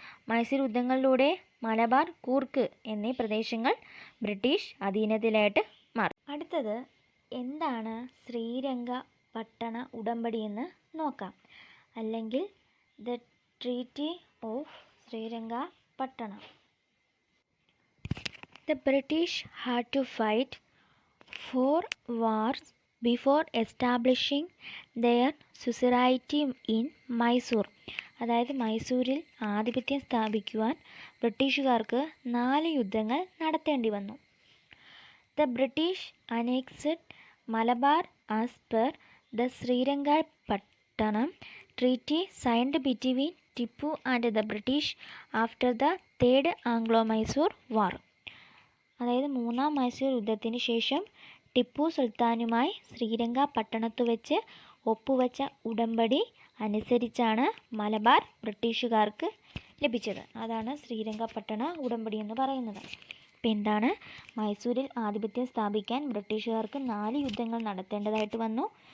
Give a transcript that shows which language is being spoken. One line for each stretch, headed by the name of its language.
Malayalam: മൈസൂർ യുദ്ധങ്ങളിലൂടെ മലബാർ, കൂർക്ക് എന്നീ പ്രദേശങ്ങൾ ബ്രിട്ടീഷ് അധീനതയിലായിട്ട് മാറി. അടുത്തത്, എന്താണ് ശ്രീരംഗപട്ടണ ഉടമ്പടി എന്ന് നോക്കാം. അല്ലെങ്കിൽ
English: The treaty of Srirangapatna. The British had to fight 4 wars before establishing their suzerainty in Mysore.
Malayalam: അതായത് മൈസൂരിൽ ആധിപത്യം സ്ഥാപിക്കുവാൻ ബ്രിട്ടീഷുകാർക്ക് 4 യുദ്ധങ്ങൾ നടത്തേണ്ടി വന്നു.
English: The British annexed Malabar as per the Srirangapattanam Treaty signed between Tipu and the British after the Third Anglo-Mysore War.
Malayalam: അതായത് 3ാം മൈസൂർ യുദ്ധത്തിന് ശേഷം ടിപ്പു സുൽത്താനുമായി ശ്രീരംഗപട്ടണത്ത് വെച്ച് ഒപ്പുവെച്ച ഉടമ്പടി അനുസരിച്ചാണ് മലബാർ ബ്രിട്ടീഷുകാർക്ക് ലഭിച്ചത്. അതാണ് ശ്രീരംഗപട്ടണ ഉടമ്പടി എന്ന് പറയുന്നത്. ഇപ്പം എന്താണ്, മൈസൂരിൽ ആധിപത്യം സ്ഥാപിക്കാൻ ബ്രിട്ടീഷുകാർക്ക് 4 യുദ്ധങ്ങൾ നടത്തേണ്ടതായിട്ട് വന്നു.